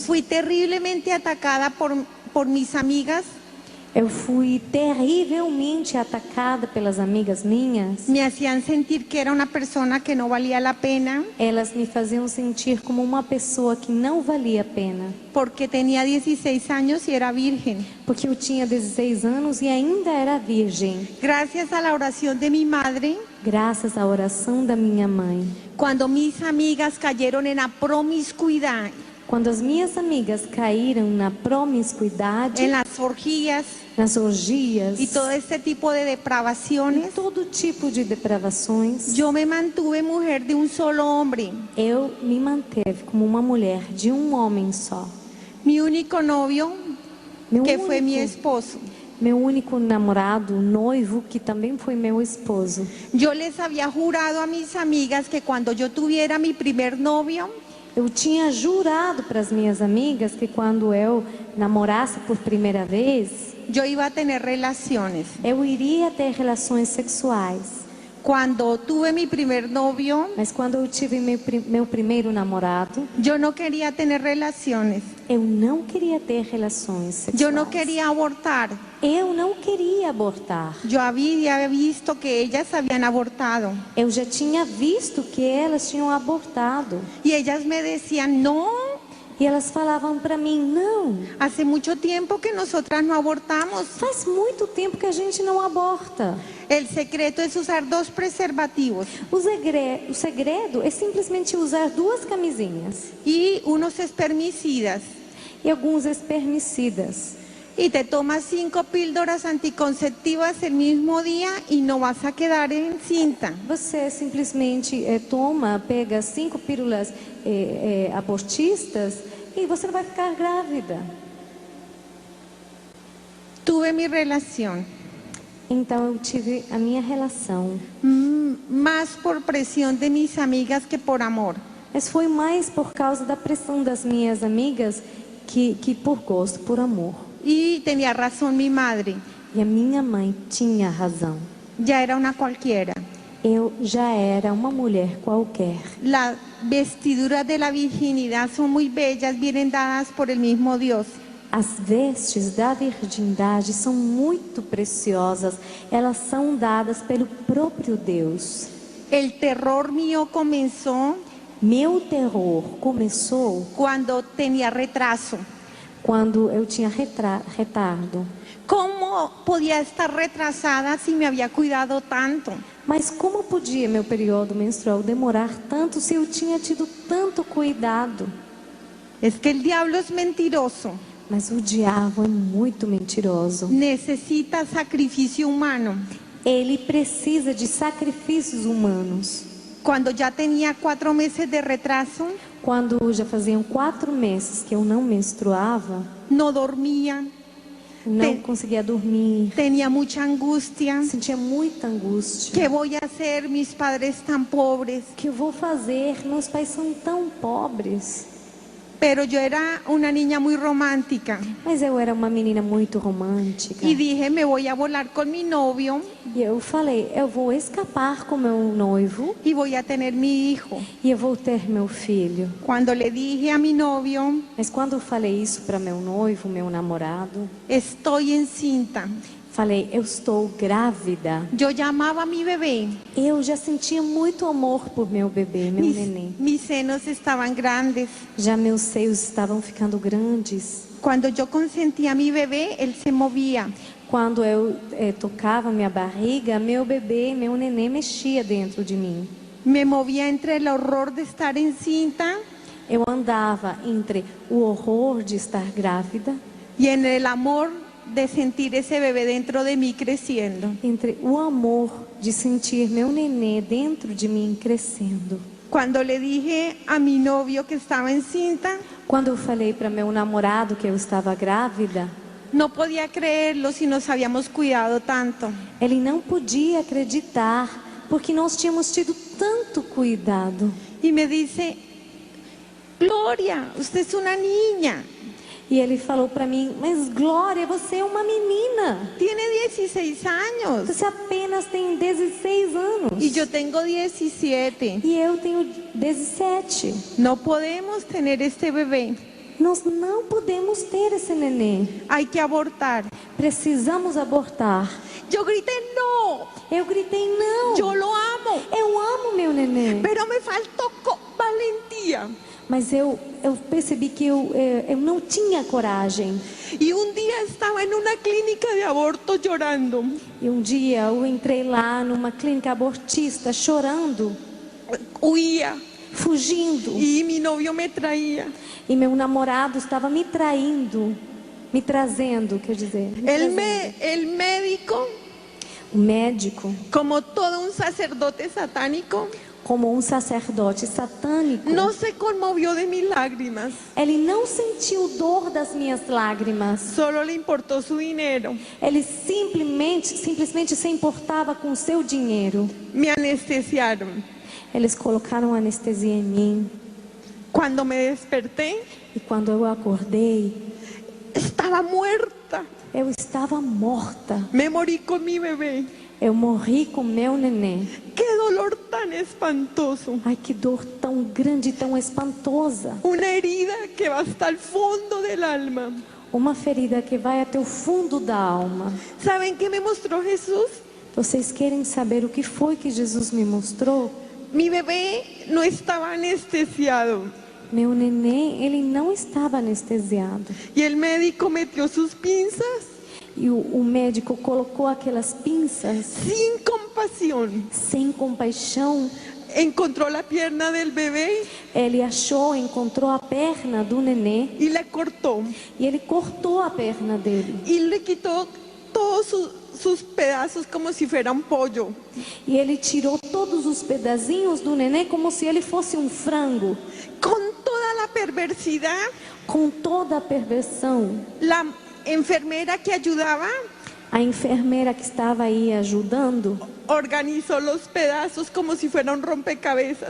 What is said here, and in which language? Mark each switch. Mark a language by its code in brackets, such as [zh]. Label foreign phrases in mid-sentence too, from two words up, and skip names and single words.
[es] fui terriblemente atacada por mis amigas. [pt] eu fui terrivelmente atacada pelas amigas minhas. [es] Me hacían sentir que era una persona que no valía la pena [pt] Elas me faziam sentir como uma pessoa que não valia a pena. [es] porque tenía 16 años y era virgen. [pt] Porque eu tinha 16 anos e ainda era virgem. [es] Gracias a la oración de mi madre, [pt] Graças à oração da minha mãe. [es] cuando mis amigas cayeron en la promiscuidad, [pt] Quando as minhas amigas caíram na promiscuidade, [es] en las orgías [pt] nas orgias [es] y todo este tipo de [pt] e [es] depravaciones, [pt] todo tipo de depravações, [es] yo me mantuve mujer de un solo hombre. [pt] eu me manteve como uma mulher de um homem só. [es] Mi único novio, [pt] Meu [es] que fue mi esposo. [pt] Meu único namorado, noivo, que também foi meu esposo. [es] Yo les había jurado a mis amigas que cuando yo tuviera mi primer novio, [pt] Eu tinha jurado para as minhas amigas que quando eu namorasse por primeira vez, [es] yo iba a tener relaciones. [pt] eu iria ter relações sexuais. [es] Cuando tuve mi primer novio, [pt] Mas quando eu tive meu primeiro namorado, [es] yo no quería tener relaciones. [pt] eu não queria ter relações sexuais. [es] Yo no quería abortar. [pt] Eu não queria abortar. [es] Yo había visto que ellas habían abortado. [pt] Eu já tinha visto que elas tinham abortado. [es] Y ellas me decían, no, [pt] E elas falavam para mim, não, [es] hace mucho tiempo que nosotras no abortamos. [pt] faz muito tempo que a gente não aborta. [es] El secreto es usar 2 preservativos [pt] O segredo é simplesmente usar 2 camisinhas [es] y unos espermicidas. [pt] e alguns espermicidas. [es] Y te tomas 5 píldoras anticonceptivas el mismo día y no vas a quedar encinta. [pt] Você simplesmente pega 5 pílulas abortistas e você não vai ficar grávida. [es] Tuve mi relación, [pt] Então eu tive a minha relação. [es] más por presión de mis amigas que por amor. [pt] Mas foi mais por causa da pressão das minhas amigas que por gosto, por amor. [es] Y tenía razón mi madre, [pt] E a minha mãe tinha razão. [es] ya era una cualquiera. [pt] Eu já era uma mulher qualquer. [es] Las vestiduras de la virginidad son muy bellas, vienen dadas por el mismo Dios. [pt] As vestes da virgindade são muito preciosas. Elas são dadas pelo próprio Deus. [es] El terror mío comenzó [pt] Meu terror começou [es] cuando tenía retraso. [pt] quando eu tinha retardo. [es] ¿Cómo podía estar retrasada si me había cuidado tanto? [pt] Mas como podia meu período menstrual demorar tanto se eu tinha tido tanto cuidado? [es] Es que el diablo es mentiroso. [pt] Mas o diabo é muito mentiroso. [es] Necesita sacrificio humano. [pt] Ele precisa de sacrifícios humanos. [es] Cuando ya tenía 4 meses de retraso, [pt] Quando já faziam 4 meses que eu não menstruava, [es] no dormía, [pt] não conseguia dormir, [es] tenía mucha angustia. [pt] sentia muita angústia. [es] ¿Qué voy a hacer? Mis padres tan pobres. [pt] O que eu vou fazer? Meus pais são tão pobres. [es] Pero yo era una niña muy romántica [pt] Mas eu era uma menina muito romântica. [es] y dije, me voy a volar con mi novio [pt] E eu falei, eu vou escapar com meu noivo [es] y voy a tener mi hijo. [pt] e eu vou ter meu filho. [es] Cuando le dije a mi novio, [pt] Mas quando eu falei isso para meu noivo, meu namorado, [es] estoy encinta, [pt] falei, eu estou grávida. [es] yo llamaba a mi bebé. [pt] Eu já sentia muito amor por meu bebê, meu neném. [es] Mis senos estaban grandes. [pt] Já meus seios estavam ficando grandes. [es] Cuando yo consentía a mi bebé, él se movía. [pt] Quando eu tocava minha barriga, meu bebê, meu neném mexia dentro de mim. [es] Me movía entre el horror de estar encinta [pt] Eu andava entre o horror de estar grávida, [es] y en el amor de sentir ese bebé dentro de mí creciendo. [pt] entre o amor de sentir meu nenê dentro de mim crescendo. [es] Cuando le dije a mi novio que estaba encinta, [pt] Quando eu falei para meu namorado que eu estava grávida, [es] no podía creerlo si nos habíamos cuidado tanto. [pt] ele não podia acreditar, porque nós tínhamos tido tanto cuidado. [es] Y me dice, Gloria, usted es una niña, [pt] E ele falou para mim, mas Glória, você é uma menina. [es] tiene 16 años [pt] Você apenas tem 16 anos. [es] y yo tengo 17. [pt] E eu tenho 17. [es] No podemos tener este bebé, [pt] Nós não podemos ter esse neném. [es] hay que abortar. [pt] Precisamos abortar. [es] Yo grité, no, [pt] Eu gritei, não. [es] yo lo amo, [pt] Eu amo meu neném. [es] pero me faltó valentía. [pt] Mas eu percebi que eu não tinha coragem. [es] Y un día estaba en una clínica de aborto llorando. [pt] E um dia eu entrei lá numa clínica abortista chorando, [es] Huía [pt] fugindo. [es] y mi novio me traía. [pt] E meu namorado estava me traindo, me trazendo, quer dizer. [es] El médico, [pt] O médico, [es] como todo un sacerdote satánico, [pt] como um sacerdote satânico, [es] no se conmovió de mis lágrimas, [pt] ele não sentiu dor das minhas lágrimas. [es] solo le importó su dinero. [pt] Ele simplesmente se importava com o seu dinheiro. [es] Me anestesiaron. [pt] Eles colocaram anestesia em mim. [es] Cuando me desperté, [pt] E quando eu acordei, [es] estaba muerta. [pt] eu estava morta. [es] Me morí con mi bebé. [pt] Eu morri com meu neném. [es] Qué dolor tan espantoso. [pt] Ai, que dor tão grande, tão espantosa. [es] Una herida que va hasta el fondo del alma. [pt] Uma ferida que vai até o fundo da alma. [es] ¿Saben qué me mostró Jesús? [pt] Vocês querem saber o que foi que Jesus me mostrou? [es] Mi bebé no estaba anestesiado [pt] Meu neném, ele não estava anestesiado. [es] y el médico metió sus pinzas [pt] E o médico colocou aquelas pinças [es] sin compasión. [pt] sem compaixão. [es] Encontró la pierna del bebé [pt] Ele encontrou a perna do nenê [es] y la cortó [pt] e ele cortou a perna dele. [es] y le quitó todos sus pedazos como si fuera un pollo. [pt] E ele tirou todos os pedacinhos do nenê como se ele fosse um frango. [es] Con toda la perversidad, [pt] Com toda a perversão, [es] la enfermera que ayudaba [pt] a enfermeira que estava aí ajudando, [es] organizó los pedazos como si fuera un rompecabezas.